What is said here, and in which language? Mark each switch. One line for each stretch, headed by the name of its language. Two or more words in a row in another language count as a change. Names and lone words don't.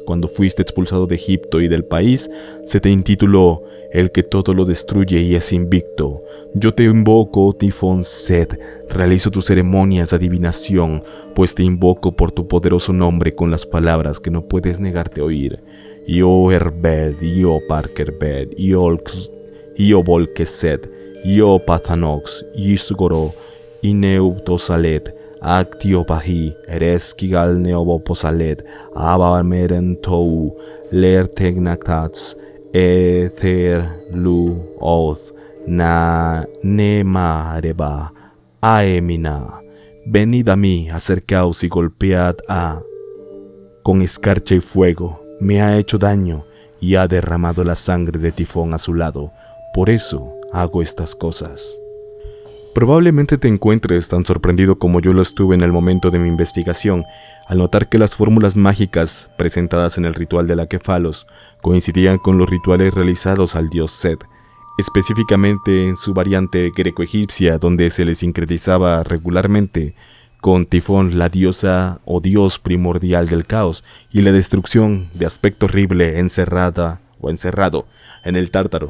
Spanish: Cuando fuiste expulsado de Egipto y del país, se te intituló el que todo lo destruye y es invicto. Yo te invoco, oh Tifón Set, realizo tus ceremonias de adivinación, pues te invoco por tu poderoso nombre con las palabras que no puedes negarte a oír. Yo Herbed, yo Parkerbed, yo Volkeset, yo Pathanox, Yisgoro, Ineuptosalet, Actiopahi, Ereskigal Neoboposalet, Abamerentou, Tou, Lertegnactats, Ether Lu Oth, Na Nemareba, Aemina. Venid a mí, acercaos y golpead con escarcha y fuego. Me ha hecho daño y ha derramado la sangre de Tifón a su lado. Por eso hago estas cosas. Probablemente te encuentres tan sorprendido como yo lo estuve en el momento de mi investigación, al notar que las fórmulas mágicas presentadas en el ritual de la Kefalos coincidían con los rituales realizados al dios Set, específicamente en su variante greco-egipcia, donde se le sincretizaba regularmente con Tifón, la diosa o dios primordial del caos y la destrucción, de aspecto horrible, encerrado en el Tártaro.